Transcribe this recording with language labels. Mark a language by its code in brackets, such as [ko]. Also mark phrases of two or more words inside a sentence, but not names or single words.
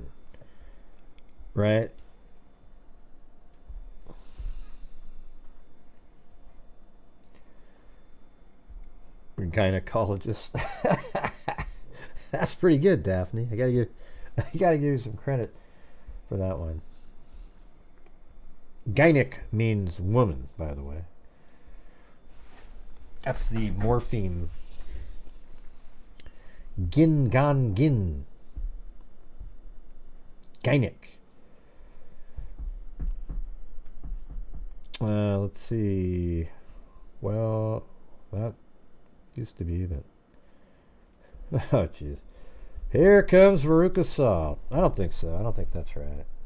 [en] Right? Gynecologist. That's pretty good, Daphne. I gotta give you some credit for that one. Gynic means woman, by the way. That's the morpheme. Gin, gan, gin. Gynic. Let's see. Well, that used to be that. Oh, jeez. Here comes Veruca Salt. I don't think so. I don't think that's right.